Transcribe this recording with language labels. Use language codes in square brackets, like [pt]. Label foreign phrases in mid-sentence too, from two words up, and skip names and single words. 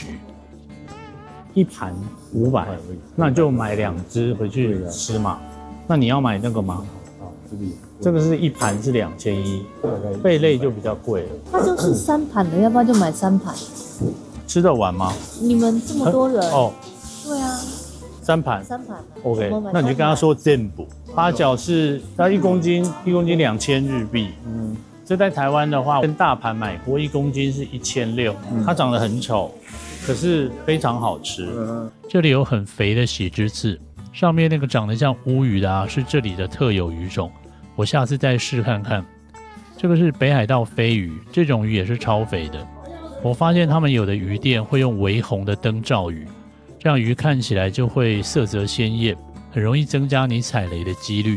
[zh] 一盤500，那你就買2隻回去吃嘛。那你要買那個嗎？這個是一盤是2100，貝類就比較貴了。它就是3盤的，要不然就買3盤。吃得完嗎？你們這麼多人哦，對啊。 3盤 ，OK，那你就跟他說全部。八角是它1公斤2000日幣，這在台灣的話跟大盤買過，1公斤是1600，它長得很醜，可是非常好吃。這裡有很肥的喜之刺，上面那個長得像烏魚的啊，是這裡的特有魚種，我下次再試看看。這個是北海道飛魚，這種魚也是超肥的。我發現他們有的魚店會用微紅的燈罩魚。這樣魚看起來就會色澤鮮豔，很容易增加你踩雷的幾率。